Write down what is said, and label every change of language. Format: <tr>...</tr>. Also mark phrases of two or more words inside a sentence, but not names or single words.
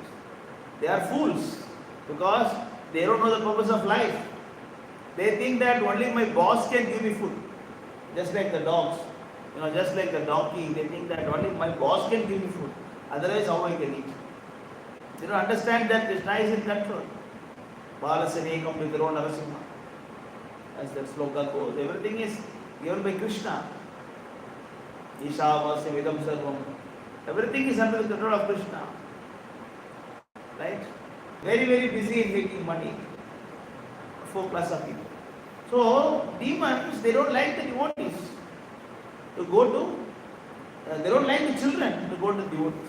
<en>They are fools because they don't know the purpose of life. They think that only my boss can give me food. Just like the dogs, just like the donkey, they think that only my boss can give me food. Otherwise, how I can eat? They don't understand that Krishna is in control. Balasanekam vidro Narashimha. As that sloka goes, everything is given by Krishna.</en> <sa>ईशावास्यम् इदं सर्वम्.</sa> <en>Everything is under the control of Krishna. Right? Very, very busy in making money. 4 classes of people. So, demons, they don't like the devotees to go to, they don't like the children to go to devotees.</en>